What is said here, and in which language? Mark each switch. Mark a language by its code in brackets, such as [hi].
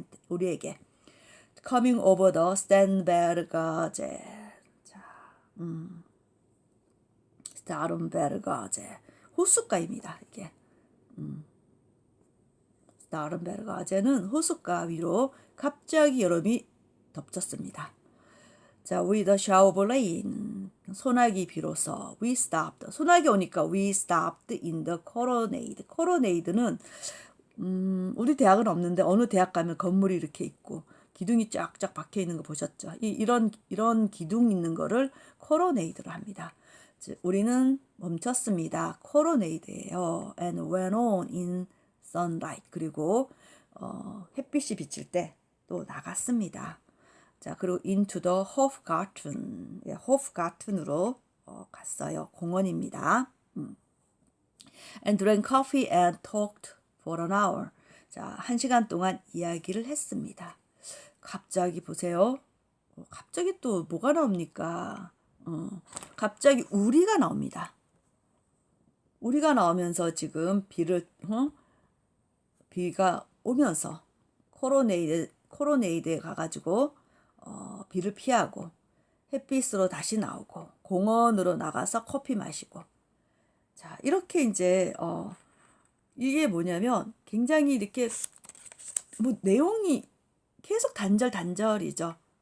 [ko] 우리에게. [en] Coming over the Starnberger. [ko] 스타른베르가제 호숫가입니다. 이게 스타른베르가제는 호숫가 위로 갑자기 여름이 덮쳤습니다. [en] 자, with a shower of rain [ko] 소나기 비로소 [en] we stopped. [ko] 소나기 오니까 [en] we stopped in the colonnade. [ko] colonnade는 우리 대학은 없는데 어느 대학 가면 건물이 이렇게 있고 기둥이 쫙쫙 박혀 있는 거 보셨죠? 이런 기둥 있는 거를 colonnade로 합니다. 우리는 멈췄습니다. colonnade예요. [en] And went on in sunlight. [ko] 그리고 햇빛이 비칠 때 또 나갔습니다. 자, 그리고 [en] into the Hofgarten. [ko] 예, Hofgarten으로 갔어요. 공원입니다. [en] And drank coffee and talked for an hour. [ko] 자, 1시간 동안 이야기를 했습니다. 갑자기 보세요. 갑자기 또 뭐가 나옵니까? 갑자기 우리가 나옵니다. 우리가 나오면서 지금 비가 오면서 코로네이드에 가가지고 비를 피하고 햇빛으로 다시 나오고 공원으로 나가서 커피 마시고 자 이렇게 이제 이게 뭐냐면 굉장히 이렇게 뭐 내용이 계속 단절이죠.